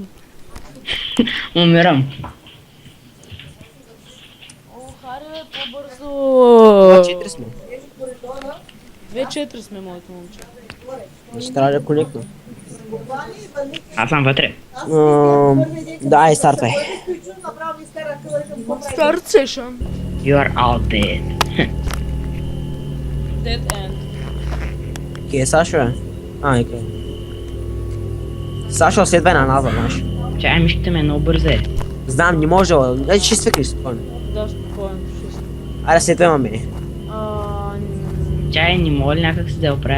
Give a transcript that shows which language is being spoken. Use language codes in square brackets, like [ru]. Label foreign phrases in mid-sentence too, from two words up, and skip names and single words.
[bg] Умирам. О, харе, по-бързо. 2-4 сме. 2-4 сме, моето момче. Значи трябва да конектна. Аз съм вътре. Да, стартвай. [en] Start session. You are all dead. Dead end. [bg] Кей, Сашо е? Окей. Сашо следва на назад, знаеш. Чай мишката ми е много бързе. Знам, не може, ще свикнеш спокойно. Да, спокойно, чисто. Аре, следва мене. Чай не мога ли някак си да я оправя?